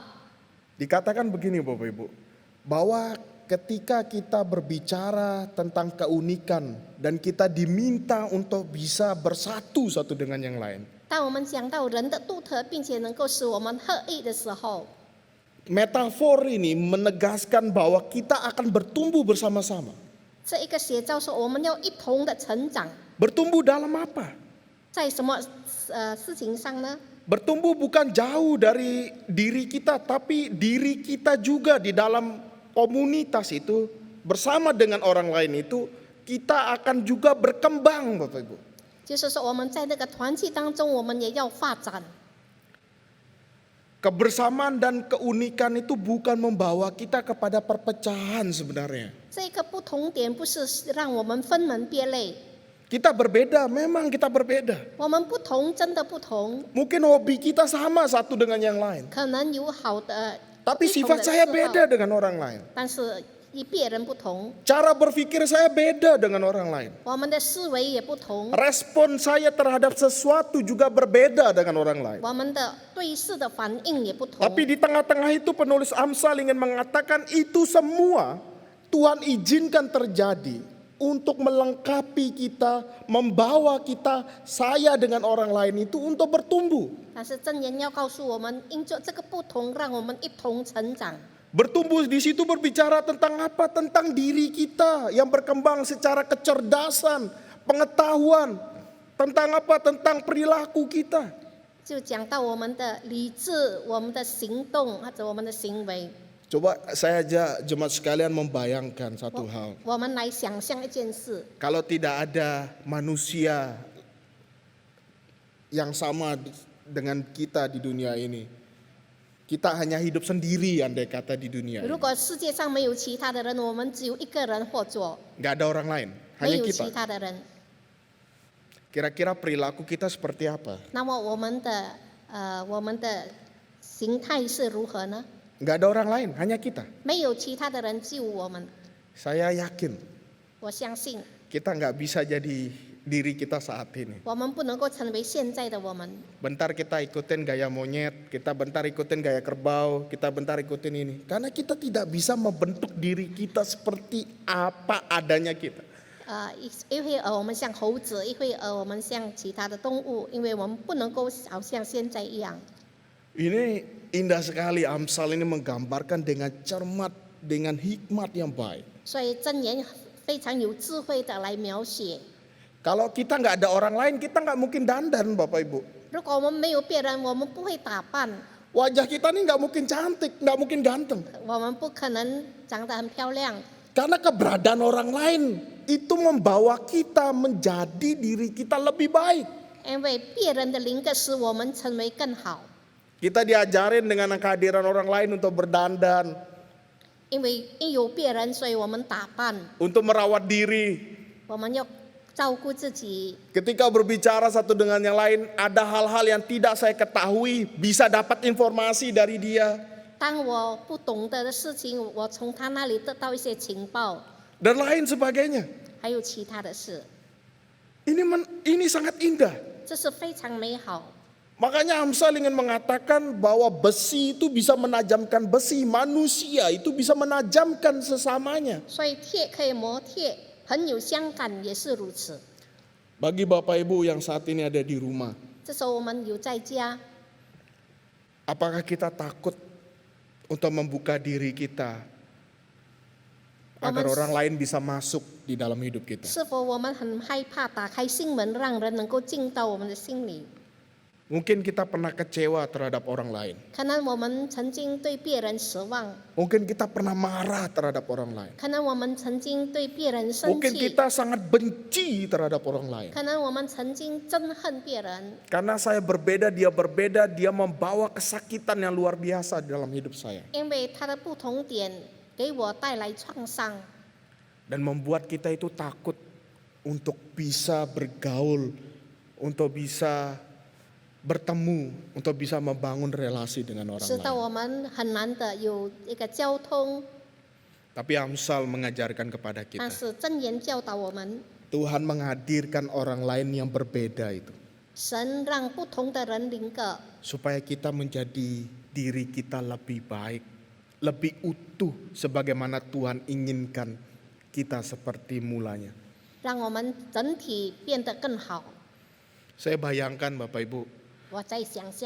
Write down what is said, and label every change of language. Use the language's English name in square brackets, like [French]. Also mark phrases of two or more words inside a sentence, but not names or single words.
[Indonesian] Dikatakan begini Bapak Ibu, bahwa ketika kita berbicara tentang keunikan dan kita diminta untuk bisa bersatu satu dengan yang lain. [Chinese] 当我们讲到人的独特，并且能够使我们合一的时候， [Indonesian] Metafor ini menegaskan bahwa kita akan bertumbuh bersama-sama. [Chinese] 这一个写照说我们要一同的成长， [Indonesian] Bertumbuh dalam apa? [Chinese] 在什么事情上呢？ [Indonesian] Bertumbuh bukan jauh dari diri kita, tapi diri kita juga di dalam komunitas itu bersama dengan orang lain itu kita akan juga berkembang Bapak Ibu. [Chinese] 就是说我们在那个团体当中，我们也要发展。 [Indonesian] Kebersamaan dan keunikan itu bukan membawa kita kepada perpecahan sebenarnya. [Chinese] 这个不同点不是让我们分门别类， [Indonesian] Kita berbeda, memang kita berbeda. [Chinese] 我们不同真的不同， [Indonesian] Mungkin hobi kita sama satu dengan yang lain. [Chinese] 可能有好的， [Indonesian] Tapi [Chinese] 不同 [Indonesian] sifat [Chinese] 的 [Indonesian] saya [Chinese] 嗜好 [Indonesian] beda dengan orang lain. [Chinese] 但是与别人不同， [Indonesian] Cara berpikir saya beda dengan orang lain. [Chinese] 我们的思维也不同， [Indonesian] Respon saya terhadap sesuatu juga berbeda dengan orang lain. [Chinese] 我们的对事的反应也不同。 [Indonesian] Tapi di tengah-tengah itu penulis Amsal ingin mengatakan itu semua Tuhan izinkan terjadi untuk melengkapi kita, membawa kita, saya dengan orang lain itu untuk bertumbuh. [Chinese] 但是箴言要告诉我们，因着这个不同，让我们一同成长。 [Indonesian] Bertumbuh di situ berbicara tentang apa? Tentang diri kita yang berkembang secara kecerdasan, pengetahuan. Tentang apa? Tentang perilaku kita. [Chinese] 就讲到我们的理智、我们的行动或者我们的行为。 [Indonesian] Coba saya ajak jemaat sekalian membayangkan satu hal. [Chinese] 我们来想象一件事， [Indonesian] Kalau tidak ada manusia yang sama dengan kita di dunia ini, kita hanya hidup sendiri andai kata di dunia [Chinese] 如 [Indonesian] ini. [Chinese] 果世界上没有其他的人，我们只有一个人或者 [Indonesian] Nggak ada orang lain, [Chinese] 没 [Indonesian] hanya [Chinese] 有其 [Indonesian] kita. [Chinese] 他的人， [Indonesian] Kira-kira perilaku kita seperti apa? [Chinese] 那么我们的形态是如何呢？ [Indonesian] Nggak ada orang lain, hanya kita. [Chinese] 没有其他的人，只有我们。 [Indonesian] Saya yakin [Chinese] 我相信 [Indonesian] kita nggak bisa jadi diri kita saat ini. [Chinese] 我们不能够成为现在的我们。 [Indonesian] Bentar kita ikutin gaya monyet, kita bentar ikutin gaya kerbau, kita bentar ikutin ini. Karena kita tidak bisa membentuk diri kita seperti apa adanya kita. [Chinese] 一会儿我们像猴子，一会儿我们像其他的动物，因为我们不能够好像现在一样。 [Indonesian] Ini indah sekali Amsal ini menggambarkan dengan cermat, dengan hikmat yang baik. [Chinese] 所以箴言非常有智慧的来描写。 [Indonesian] Kalau kita nggak ada orang lain, kita nggak mungkin dandan, Bapak Ibu. [Chinese] 如果我们没有别人，我们不会打扮， [Indonesian] Wajah kita nih nggak mungkin cantik, nggak mungkin ganteng. [Chinese] 我们不可能长得很漂亮。 [Indonesian] Karena keberadaan orang lain itu membawa kita menjadi diri kita lebih baik. [Chinese] 因为别人的灵格使我们成为更好， [Indonesian] Kita diajarin dengan kehadiran orang lain untuk berdandan, [Chinese] 因为有别人，所以我们打扮， [Indonesian] untuk merawat diri. [Chinese] 我们要照顾自己。 [Indonesian] Ketika berbicara satu dengan yang lain, ada hal-hal yang tidak saya ketahui, bisa dapat informasi dari dia. [Chinese] 当我不懂得的事情，我从他那里得到一些情报， [Indonesian] Dan lain sebagainya. [Chinese] 还有其他的事， [Indonesian] Ini sangat indah. [Chinese] 这是非常美好。 [Indonesian] Makanya Amsal ingin mengatakan bahwa besi itu bisa menajamkan besi, manusia itu bisa menajamkan sesamanya. [Chinese] 所以铁可以磨铁，朋友相感也是如此。 [Indonesian] Bagi Bapak Ibu yang saat ini ada di rumah, [Chinese] 这时候我们有在家， [Indonesian] apakah kita takut untuk membuka diri kita agar orang lain bisa masuk di dalam hidup kita? [Chinese] 是否我们很害怕打开心门，让人能够进到我们的心里？ [Indonesian] Mungkin kita pernah kecewa terhadap orang lain. [Chinese] 可能我们曾经对别人失望， [Indonesian] Mungkin kita pernah marah terhadap orang lain. [Chinese] 可能我们曾经对别人生 [Indonesian] Mungkin [Chinese] 气， [Indonesian] kita sangat benci terhadap orang lain. [Chinese] 可能我们曾经憎恨别人。 [Indonesian] Karena saya berbeda, dia membawa kesakitan yang luar biasa di dalam hidup saya. [Chinese] 因为他的不同点给我带来创伤， [Indonesian] Dan membuat kita itu takut untuk bisa bergaul, untuk bisa bertemu, untuk bisa membangun relasi dengan orang [Chinese] 使到 [Indonesian] lain. [Chinese] 我们很难的有一个交通。 [Indonesian] Tapi Amsal mengajarkan kepada [Chinese] 但 [Indonesian] kita, [Chinese] 是箴言教导我们， [Indonesian] Tuhan menghadirkan orang lain yang berbeda itu, [Chinese] 神让不同的人领个， [Indonesian] supaya kita menjadi diri kita lebih baik, lebih utuh sebagaimana Tuhan inginkan kita seperti mulanya. [Chinese] 让我们整体变得更好。 [Indonesian] Saya bayangkan Bapak Ibu, [Chinese] 我在想象，